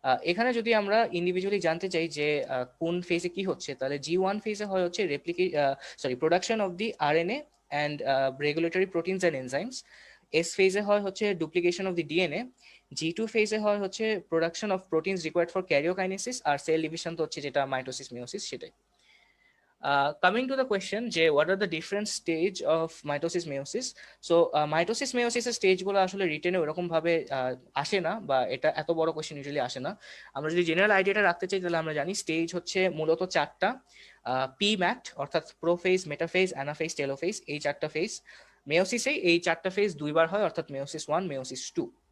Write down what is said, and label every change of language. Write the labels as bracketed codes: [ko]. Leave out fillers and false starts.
[bn] এখানে যদি আমরা ইন্ডিভিজুয়ালি জানতে চাই যে কোন ফেজে কি হচ্ছে, তাহলে G1 ফেজে হয় হচ্ছে [en] Production of the RNA and regulatory proteins and enzymes. [bn] S ফেজে হয় হচ্ছে [en] Duplication of the DNA. [bn] G2 ফেজে হয় হচ্ছে [en] Production of proteins required for karyokinesis. [bn] আর cell division তো হচ্ছে যেটা মাইটোসিস মেয়োসিস সেটাই। [en] Coming to the question, যে what are the different stage of mitosis meiosis? [bn] So mitosis meiosis এর স্টেজ গুলো আসলে রিটেনে ওরকম ভাবে আসে না, বা এটা এত বড় কোশ্চেন ইউজুয়ালি আসে না। আমরা যদি জেনারেল আইডিয়াটা রাখতে চাই তাহলে আমরা জানি স্টেজ হচ্ছে মূলত চারটা। পি ম্যাট অর্থাৎ প্রোফেজ, মেটাফেজ, অ্যানাফেজ, টেলোফেজ, এই চারটা ফেজ। মেয়োসিসে এই চারটা ফেজ দুইবার হয়, অর্থাৎ মেয়োসিস 1, মেয়োসিস 2।